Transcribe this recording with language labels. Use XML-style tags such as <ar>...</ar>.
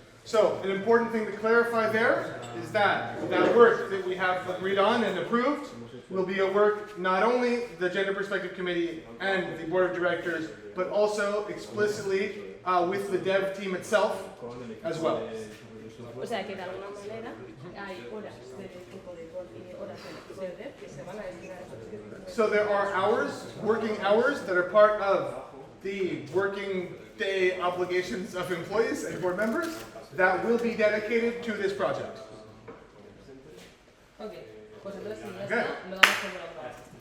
<en>So, an important thing to clarify there is that work that we have agreed on and approved will be a work not only the Gender Perspective Committee and the Board of Directors, but also explicitly with the dev team itself as well.</en> <es>O sea que de alguna manera hay horas de equipo de board y horas de dev que se van a destinar a eso.</es> <en>So there are hours, working hours, that are part of the working day obligations of employees and board members that will be dedicated to this project. Okay.</en> <es>Pues entonces si ya está, lo damos por aprobado.</es>